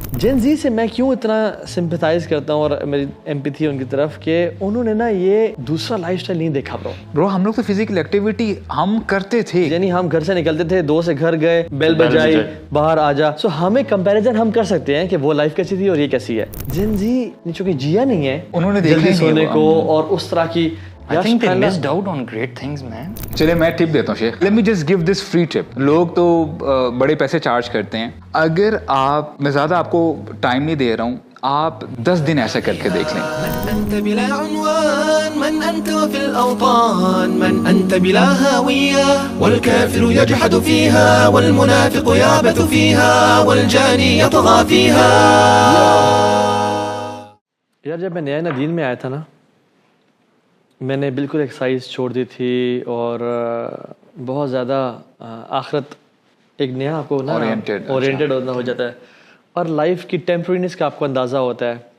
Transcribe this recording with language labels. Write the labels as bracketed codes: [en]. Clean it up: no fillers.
[ur] جین زی سے میں کیوں اتنا سمپیتھائز کرتا ہوں اور میری ایمپیتھی ان کی طرف کہ انہوں نے نا یہ دوسرا لائف اسٹائل نہیں دیکھا برو ہم لوگ تو فزیکل ایکٹیویٹی ہم کرتے تھے, یعنی ہم گھر سے نکلتے تھے 2 سے گھر گئے بیل بجائی باہر آ جا. سو ہمیں کمپیریزن ہم کر سکتے ہیں کہ وہ لائف کیسی تھی اور یہ کیسی ہے. جین زی نے چونکہ جیا نہیں ہے انہوں نے دیکھا سونے کو اور اس طرح کی [en] I think they missed out on great things, man. [ur] چلے میں ٹپ دیتا ہوں شیخ. [en] Let me just give this free tip. [ur] لوگ تو بڑے پیسے چارج کرتے ہیں. اگر آپ, میں زیادہ آپ کو ٹائم نہیں دے رہا ہوں, آپ 10 دن ایسا کر کے دیکھ لیں. [ar] من انت بلا عنوان من انت وفي الاوطان من انت بلا هوية والكافر يجحد فيها والمنافق يعبث فيها والجاني يطغى فيها. [ur] یار جب میں نیا دین میں آیا تھا نا, میں نے بالکل ایکسرسائز چھوڑ دی تھی اور بہت زیادہ آخرت ایک نیا آپ کو نا اورینٹیڈ ہونا ہو جاتا ہے اور لائف کی ٹیمپرینس کا آپ کو اندازہ ہوتا ہے.